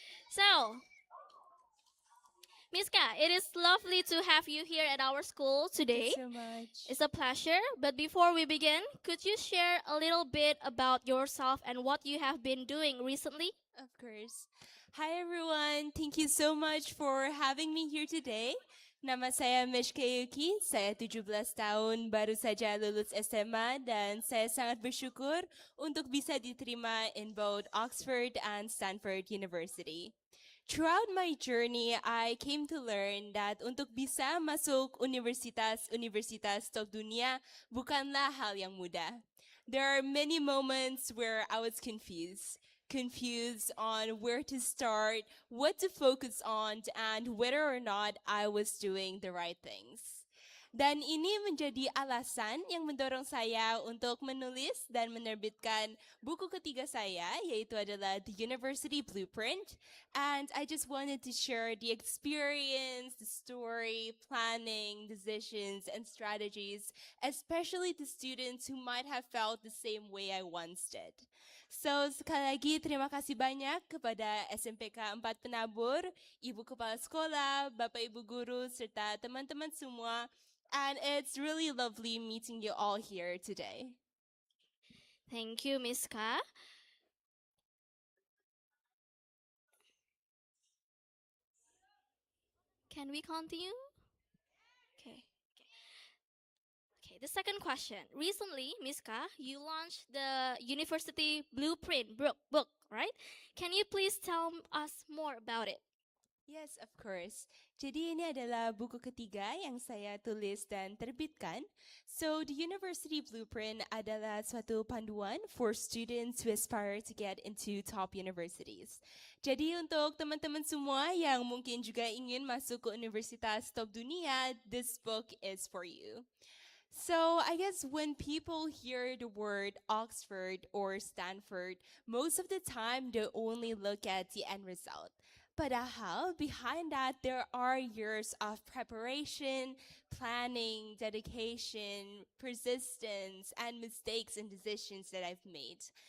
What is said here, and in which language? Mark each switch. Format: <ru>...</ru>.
<en>So, Miska, it is lovely to have you here at our school Thank today. you so much. It's a pleasure. But before we begin, could you share a little bit about yourself and what you have been doing recently? Of course. Hi everyone. Thank you so much for having me here today.</en> <id>Nama saya Mishka Yuki. Saya 17 tahun, baru saja lulus SMA dan saya sangat bersyukur untuk bisa diterima</id> <en>in both</en> <id>Oxford and Stanford University.</id> <en>Throughout my journey, I came to learn that</en> <id>untuk bisa masuk universitas-universitas top dunia bukanlah hal yang mudah.</id> <en>There are many moments where I was confused on where to start, what to focus on, and whether or not I was doing the right things.</en> <id>Dan ini menjadi alasan yang mendorong saya untuk menulis dan menerbitkan buku ketiga saya, yaitu adalah The University Blueprint.</id> <en>And I just wanted to share the experience, the story, planning, decisions, and strategies, especially to students who might have felt the same way I once did.</en> <id>So sekali lagi terima kasih banyak kepada SMPK 4 Penabur, Ibu Kepala Sekolah, Bapak Ibu Guru, serta teman-teman semua.</id> <en>And it's really lovely meeting you all here today. Thank you, Miska. Can we continue? Okay. Okay, the second question. Recently, Miska, you launched the University Blueprint book, right? Can you please tell us more about it? Yes, of course.</en> <id>Jadi ini adalah buku ketiga yang saya tulis dan terbitkan.</id> <en>So the University Blueprint</en> <id>adalah suatu panduan</id> <en>for students who aspire to get into top universities.</en> <id>Jadi untuk teman-teman semua yang mungkin juga ingin masuk ke universitas top dunia,</id> <en>this book is for you. So I guess when people hear the word Oxford or Stanford, most of the time they only look at the end result.</en> <id>Padahal</id> <en>behind that, there are years of preparation, planning, dedication, persistence, and mistakes and decisions that I've made.</en>